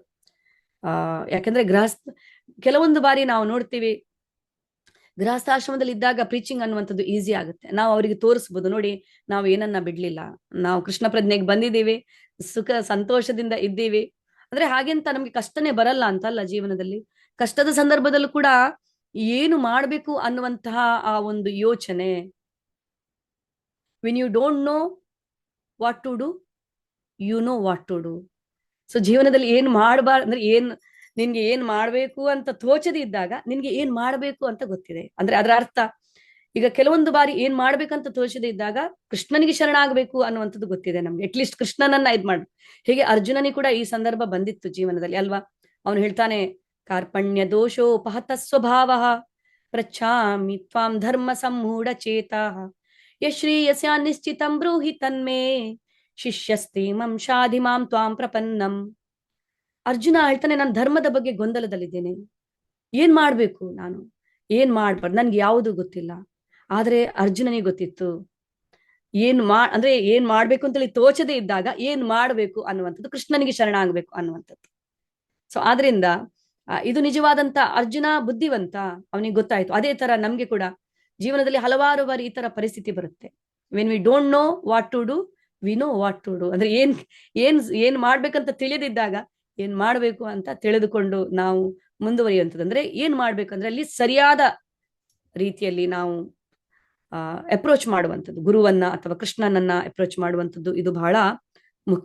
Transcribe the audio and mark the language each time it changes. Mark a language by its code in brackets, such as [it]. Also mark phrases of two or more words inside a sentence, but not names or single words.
[kn] ಯಾಕಂದ್ರೆ ಕೆಲವೊಂದು ಬಾರಿ ನಾವು ನೋಡ್ತೀವಿ, ಗೃಹಸ್ಥಾಶ್ರಮದಲ್ಲಿ ಇದ್ದಾಗ ಪ್ರೀಚಿಂಗ್ ಅನ್ನುವಂಥದ್ದು ಈಸಿ ಆಗುತ್ತೆ. ನಾವು ಅವರಿಗೆ ತೋರಿಸ್ಬೋದು, ನೋಡಿ ನಾವು ಏನನ್ನ ಬಿಡ್ಲಿಲ್ಲ, ನಾವು ಕೃಷ್ಣ ಪ್ರಜ್ಞೆಗೆ ಬಂದಿದ್ದೀವಿ, ಸುಖ ಸಂತೋಷದಿಂದ ಇದ್ದೀವಿ. ಅಂದ್ರೆ ಹಾಗೆಂತ ನಮ್ಗೆ ಕಷ್ಟನೇ ಬರಲ್ಲ ಅಂತಲ್ಲ. ಜೀವನದಲ್ಲಿ ಕಷ್ಟದ ಸಂದರ್ಭದಲ್ಲೂ ಕೂಡ ಏನು ಮಾಡ್ಬೇಕು ಅನ್ನುವಂತಹ ಆ ಒಂದು ಯೋಚನೆ, [en] When you don't know what to do, you know what to do. [kn] ಸೊ ಜೀವನದಲ್ಲಿ ಏನ್ ಅಂದ್ರೆ ನಿನ್ಗೆ ಏನ್ ಮಾಡ್ಬೇಕು ಅಂತ ತೋಚದೆ ಇದ್ದಾಗ ನಿನ್ಗೆ ಏನ್ ಮಾಡ್ಬೇಕು ಅಂತ ಗೊತ್ತಿದೆ. ಅಂದ್ರೆ ಅದರ ಅರ್ಥ, ಈಗ ಕೆಲವೊಂದು ಬಾರಿ ಏನ್ ಮಾಡ್ಬೇಕಂತ ತೋಚದೆ ಇದ್ದಾಗ ಕೃಷ್ಣನಿಗೆ ಶರಣಾಗಬೇಕು ಅನ್ನುವಂಥದ್ದು ಗೊತ್ತಿದೆ ನಮ್ಗೆ. ಅಟ್ಲೀಸ್ಟ್ ಕೃಷ್ಣನನ್ನ ಮಾಡ್ಬೇಕು. ಹೇಗೆ ಅರ್ಜುನನಿಗೆ ಕೂಡ ಈ ಸಂದರ್ಭ ಬಂದಿತ್ತು ಜೀವನದಲ್ಲಿ ಅಲ್ವಾ. ಅವನು ಹೇಳ್ತಾನೆ, [sa] ಕಾರ್ಪಣ್ಯ ದೋಷೋಪಹತ ಸ್ವಭಾವ ಪ್ರಚ್ಛಾಮಿ ತ್ವಾಂ ಧರ್ಮ ಸಮ್ಮೂಢ ಚೇತಾ ಯಶ್ರೀಯಸ್ಯ ನಿಶ್ಚಿತಂ ಬ್ರೂಹಿ ತನ್ಮೇ ಶಿಷ್ಯಸ್ತಿ ಮಂಶಾಧಿ ಮಾಂ ತ್ವಾಂ ಪ್ರಪನ್ನಂ. [kn] ಅರ್ಜುನ ಹೇಳ್ತಾನೆ, ನಾನು ಧರ್ಮದ ಬಗ್ಗೆ ಗೊಂದಲದಲ್ಲಿದ್ದೇನೆ, ಏನ್ ಮಾಡ್ಬೇಕು, ನಾನು ಏನ್ ಮಾಡ್ಬಾರ್ದು, ನನ್ಗೆ ಯಾವುದು ಗೊತ್ತಿಲ್ಲ. ಆದ್ರೆ ಅರ್ಜುನನಿಗೆ ಗೊತ್ತಿತ್ತು ಅಂದ್ರೆ ಏನ್ ಮಾಡ್ಬೇಕು ಅಂತೇಳಿ ತೋಚದೆ ಇದ್ದಾಗ ಏನ್ ಮಾಡ್ಬೇಕು ಅನ್ನುವಂಥದ್ದು, ಕೃಷ್ಣನಿಗೆ ಶರಣ ಆಗ್ಬೇಕು ಅನ್ನುವಂಥದ್ದು. ಸೊ ಆದ್ರಿಂದ ಇದು ನಿಜವಾದಂತ ಅರ್ಜುನ ಬುದ್ಧಿವಂತ, ಅವನಿಗೆ ಗೊತ್ತಾಯ್ತು. ಅದೇ ತರ ನಮ್ಗೆ ಕೂಡ ಜೀವನದಲ್ಲಿ ಹಲವಾರು ಬಾರಿ ಈ ತರ ಪರಿಸ್ಥಿತಿ ಬರುತ್ತೆ. [en] When we don't know what to do, we know what to do. [kn] ಅಂದ್ರೆ ಏನ್ ಮಾಡ್ಬೇಕಂತ ತಿಳಿದಿದ್ದಾಗ ಏನ್ ಮಾಡ್ಬೇಕು ಅಂತ ತಿಳಿದುಕೊಂಡು ನಾವು ಮುಂದುವರಿಯುವಂಥದ್ದು. ಅಂದ್ರೆ ಏನ್ ಮಾಡ್ಬೇಕಂದ್ರೆ ಅಲ್ಲಿ ಸರಿಯಾದ ರೀತಿಯಲ್ಲಿ ನಾವು ಅಪ್ರೋಚ್ ಮಾಡುವಂಥದ್ದು, ಗುರುವನ್ನ ಅಥವಾ ಕೃಷ್ಣನನ್ನ ಅಪ್ರೋಚ್ ಮಾಡುವಂಥದ್ದು, ಇದು ಬಹಳ ಮುಖ್ಯ.